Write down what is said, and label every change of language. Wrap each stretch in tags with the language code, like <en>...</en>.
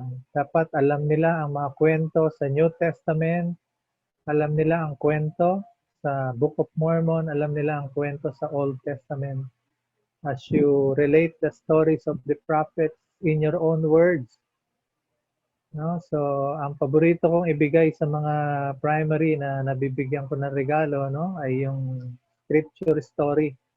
<tl>Dapat alam nila ang mga kwento sa New Testament, alam nila ang kwento sa Book of Mormon, alam nila ang kwento sa Old Testament.</tl> <en>As you relate the stories of the prophets in your own words. No?</en> <tl>So, ang paborito kong ibigay sa mga primary na nabibigyan ko ng regalo, no, ay yung scripture story.</tl>